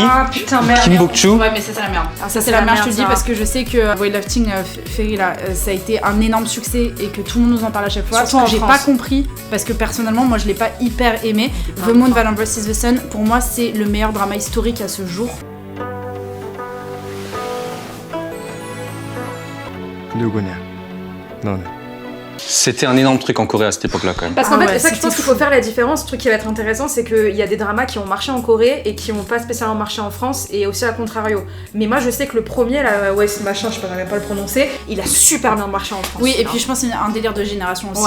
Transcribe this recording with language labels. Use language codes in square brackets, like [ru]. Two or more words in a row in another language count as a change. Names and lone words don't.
[fr] Ah putain, merde. Kim Bok-chu. Ouais, mais ça c'est la merde. Ça c'est la merde, je te le dis, ça. parce que je sais que Weightlifting Fairy là, ça a été un énorme succès et que tout le monde nous en parle à chaque fois. Surtout Ce que en j'ai France. pas compris, parce que personnellement, moi je l'ai pas hyper aimé. The Moon Valley vs the Sun, pour moi c'est le meilleur drama historique à ce jour. [ko] 누구냐? 너는? [fr] C'était un énorme truc en Corée à cette époque-là quand même. Parce qu'en Ah fait, ouais, c'est ça que je c'était pense qu'il fou. faut faire la différence. Le truc qui va être intéressant, c'est qu'il y a des dramas qui ont marché en Corée et qui n'ont pas spécialement marché en France, et aussi à contrario. Mais moi, je sais que le premier, là, ouais, ce machin, je peux même pas le prononcer, il a super bien marché en France. Oui, et puis je pense que c'est un délire de génération aussi,